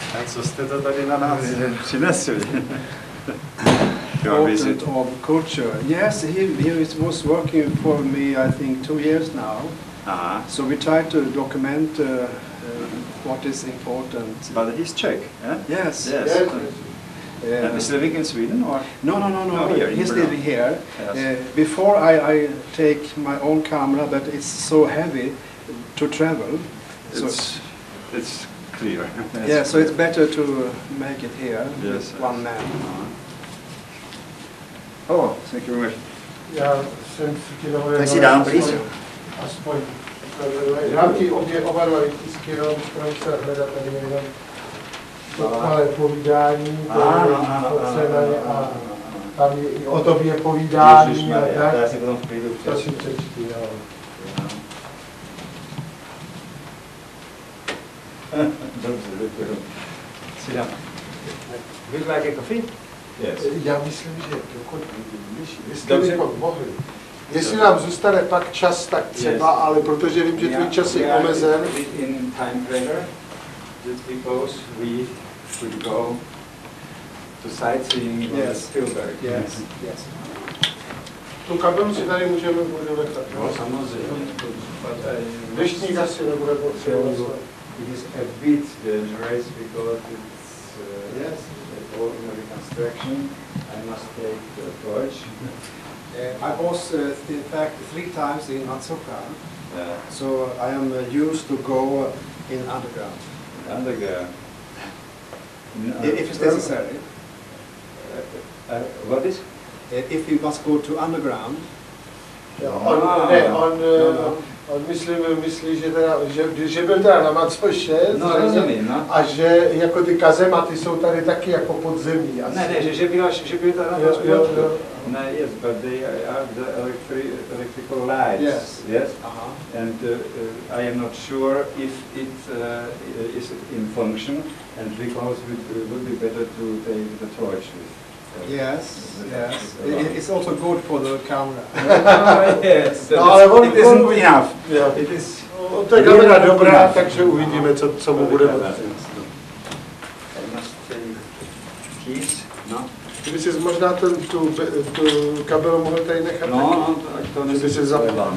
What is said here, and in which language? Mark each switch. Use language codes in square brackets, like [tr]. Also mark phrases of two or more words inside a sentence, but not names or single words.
[cs] Co jste to tady na nás přinesli? [en] Important of culture. Yes, he was working for me, I think, 2 years now. So we try to document what is important. But he's Czech, eh? Yes. Yes. And he's living in Sweden, or? No. Here, He's living here. Yes. Before I take my own camera, but it's so heavy to travel. It's clear. Yeah, so it's better to make it here with one man. Oh, thank you very much. [cs] Já jsem si ti dovolil... Tak si dám blízko. Aspoň. Dám ti oba dva výtisky, no, můžeme se hledat tady jenom malé povídání, a tam je i o tobě povídání a tak. Já si potom v klidu to si přečti, jo. Dobře. Si dám. [en] Would you like a coffee? Yes. [cs] Já myslím, že jestli bychom mohli. Jestli nám zůstane pak čas, tak třeba, ale protože vím, že tvůj čas je omezen. [en] In time pressure, just because we could go to sightseeing in Spilberk. Yes. [cs] Tu kabelu si tady můžeme nechat. No, samozřejmě. Deštník asi nebude potřebovat. [en] It is a bit dangerous because it's ordinary construction. I must take the torch. I was, in fact, 3 times in Matsuka, so I am used to go in underground. Underground. If it's necessary. What is? If you must go to underground. [cs] On myslí, že, teda, že byl teda na Macoše, a že jako ty kazematy jsou tady taky jako podzemí. Ne, že byl tady na Macoše. No, [en] yes, but they are the electrical lights. Yes. And I am not sure if it is in function, and because it would be better to take the torch with. Yes. It's also good for the camera. Yes. [cs] No, ale [en] it isn't enough. It is. [cs] To je kamera dobrá, takže uvidíme, co mu bude potřeba. [en] I must take keys. [cs] No. Kdyby si možná tu kabelu mohl tady nechat. No, ať to by si zapal.